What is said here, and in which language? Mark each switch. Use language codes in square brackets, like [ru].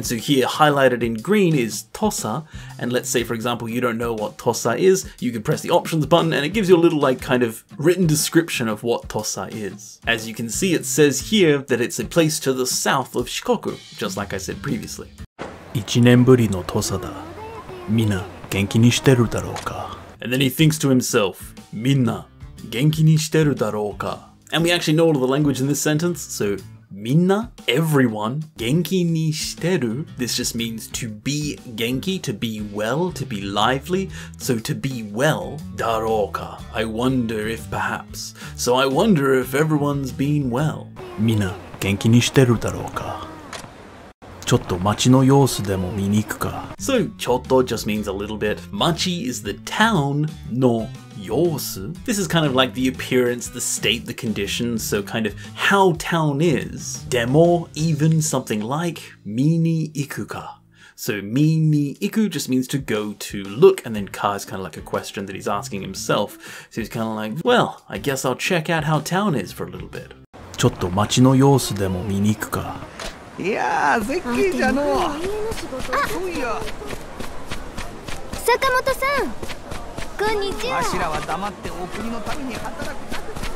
[en] And so here, highlighted in green is Tosa, and let's say, for example, you don't know what Tosa is, you can press the options button and it gives you a little like kind of written description of what Tosa is. As you can see, it says here that it's a place to the south of Shikoku, just like I said previously. [ja] 1年ぶりの土佐だ。みんな元気にしてるだろうか? [en] And then he thinks to himself, [ja] みんな元気にしてるだろうか? [en] And we actually know all of the language in this sentence, so [ja] みんな, [en] everyone, [ja] 元気にしてる, [en] this just means to be genki, to be well, to be lively, so to be well, [ja] だろうか, [en] I wonder if perhaps, so I wonder if everyone's been well. [ja] みんな元気にしてるだろうか?ちょっと街の様子でも見に行くか? [en] So [ja] ちょっと [en] just means a little bit. Machi is the town, [ja] no 様子. [en] This is kind of like the appearance, the state, the conditions, so kind of how town is. Demo, even, something like [ja] 見に行くか. [en] So [ja] 見に行く [en] just means to go to look, and then ka is kind of like a question that he's asking himself. So he's kind of like, well, I guess I'll check out how town is for a little bit. [ja] ちょっと街の様子でも見に行くか? いやー、絶景じゃのう。あ、坂本さん、こんにちは。わしらは黙ってお国のために働くだけ。